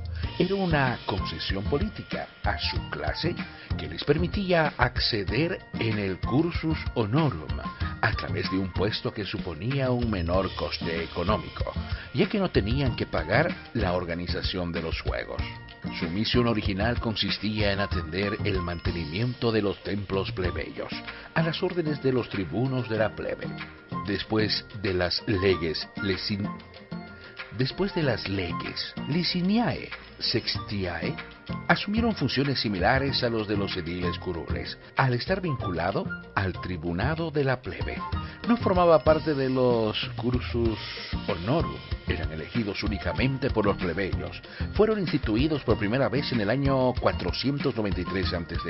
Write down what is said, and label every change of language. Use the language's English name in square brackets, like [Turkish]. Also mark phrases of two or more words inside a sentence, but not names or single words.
[Spanish] Era una concesión política a su clase que les permitía acceder en el [Latin] cursus honorum [Spanish] a través de un puesto que suponía un menor coste económico, ya que no tenían que pagar la organización de los juegos. Su misión original consistía en atender el mantenimiento de los templos plebeyos, a las órdenes de los tribunos de la plebe. Después de las leges liciniae sextiae, asumieron funciones similares a los de los ediles curules, al estar vinculado al tribunado de la plebe. No formaba parte de los [Latin] cursus honorum, [Spanish] eran elegidos únicamente por los plebeyos. Fueron instituidos por primera vez en el año 493 a.C.